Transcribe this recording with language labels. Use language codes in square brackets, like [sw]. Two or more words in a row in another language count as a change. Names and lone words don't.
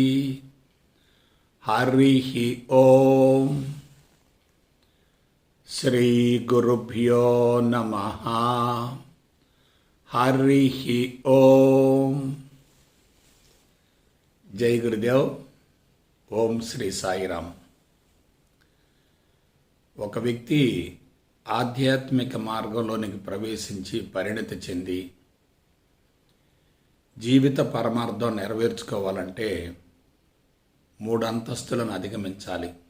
[sa] हरिः ॐ। श्री गुरुभ्यो नमः। हरिः ॐ। जय गुरुदेव। ఓం శ్రీ సాయిరామ్. [te] ఒక వ్యక్తి ఆధ్యాత్మిక మార్గంలోనికి ప్రవేశించి పరిణతి చెంది జీవిత పరమార్థం నెరవేర్చుకోవాలంటే 3 అంతస్తులను అధిగమించాలి.